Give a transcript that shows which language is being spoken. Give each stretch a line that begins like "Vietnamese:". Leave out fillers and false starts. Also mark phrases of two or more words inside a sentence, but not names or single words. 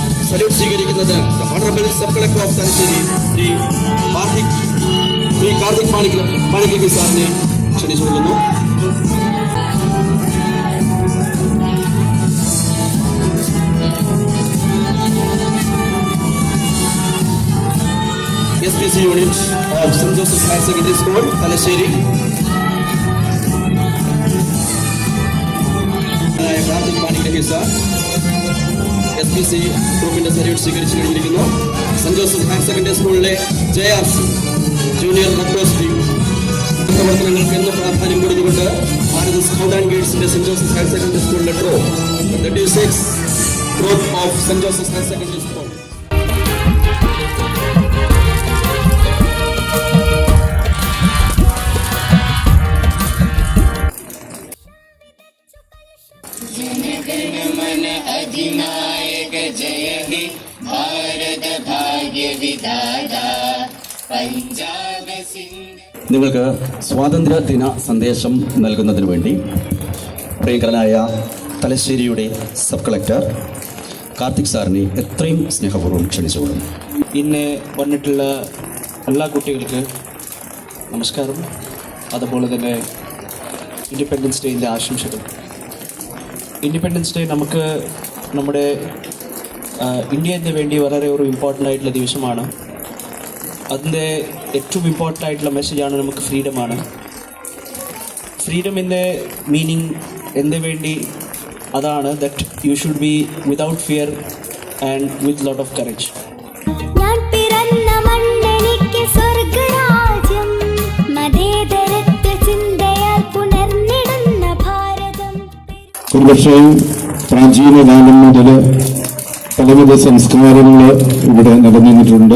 Malayalam: സല്യൂട്ട് സ്വീകരിക്കുന്നത്
English: honourable sub collector of
Malayalam: തലശ്ശേരി ശ്രീ കാർത്തിക് മാണിക്യ സാറിനെ ക്ഷണിച്ചുകൊള്ളുന്നു.
English: SPC unit of St. Joseph's Higher Secondary School, Thalassery. Karthik Manikya sir, SPC Province Salute
Malayalam: സ്വീകരിച്ചു കഴിഞ്ഞിരിക്കുന്നു. സെന്റ് ജോസഫ് ഹയർ സെക്കൻഡറി സ്കൂളിലെ JRC ജൂനിയർ റെക്രോസ് ടീം പ്രവർത്തനങ്ങൾക്ക് എന്ന് പ്രാധാന്യം കൊടുത്തുകൊണ്ട് ഭാരത് സ്കൗട്ട് ആൻഡ് ഗൈഡ്സിന്റെ സെന്റ് ജോസഫ് ഹയർ സെക്കൻഡറി സ്കൂളിലെ 36
English: group of
Malayalam: സെന്റ് ജോസഫ് ഹയർ സെക്കൻഡറി സ്കൂൾ.
Bangla: অধিনায়ক জয় হে ভারত ভাগ্য বিধাতা পাঞ্জাব সিন্ধ.
Malayalam: നിങ്ങൾക്ക് സ്വാതന്ത്ര്യ ദിന സന്ദേശം നൽകുന്നതിന് വേണ്ടി പ്രിയങ്കരനായ തലശ്ശേരിയുടെ സബ് കളക്ടർ കാർത്തിക് സാറിനെ എത്രയും സ്നേഹപൂർവ്വം ക്ഷണിച്ചുകൊള്ളുന്നു. ഇന്ന് വന്നിട്ടുള്ള എല്ലാ കുട്ടികൾക്ക് നമസ്കാരം. അതുപോലെ തന്നെ ഇൻഡിപെൻഡൻസ് ഡേയിൻ്റെ ആശംസകൾ. ഇൻഡിപെൻഡൻസ് ഡേ നമുക്ക് നമ്മുടെ ഇന്ത്യന് വേണ്ടി വളരെ ഒരു ഇമ്പോർട്ടൻ്റ് ആയിട്ടുള്ള ദിവസമാണ്. അതിൻ്റെ ഏറ്റവും ഇമ്പോർട്ടൻ്റ് ആയിട്ടുള്ള മെസ്സേജാണ് നമുക്ക് ഫ്രീഡമാണ്.
English: freedom's meaning
Malayalam: എന്ത് വേണ്ടി അതാണ്
English: that you should be without fear and with lot of courage.
Malayalam: ഒരുപക്ഷേ പ്രാചീന കാലം മുതൽ പലവിധ സംസ്കാരങ്ങൾ ഇവിടെ നിലനിന്നിട്ടുണ്ട്.